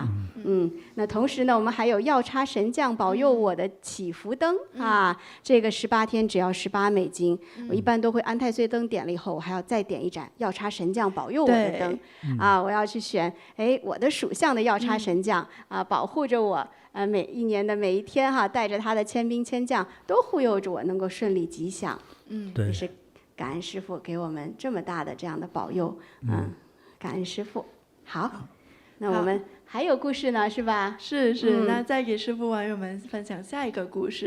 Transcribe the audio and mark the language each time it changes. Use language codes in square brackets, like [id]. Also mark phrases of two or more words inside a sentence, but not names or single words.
[zh] 那同時呢，我們還有藥叉神將保佑我的祈福燈啊，這個18天只要18美金。我一般都會安太歲燈點了以後，我還要再點一盞藥叉神將保佑我的燈啊，我要去選我的屬相的藥叉神將啊，保護着我每一年的每一天哈，帶着他的千兵千將都護佑着我，能夠順利吉祥。對，也是。感恩師父給我們這麼大的這樣的保佑，感恩師父。好，那我們還有故事呢，是吧？是，那再給師父網友們分享下一個故事。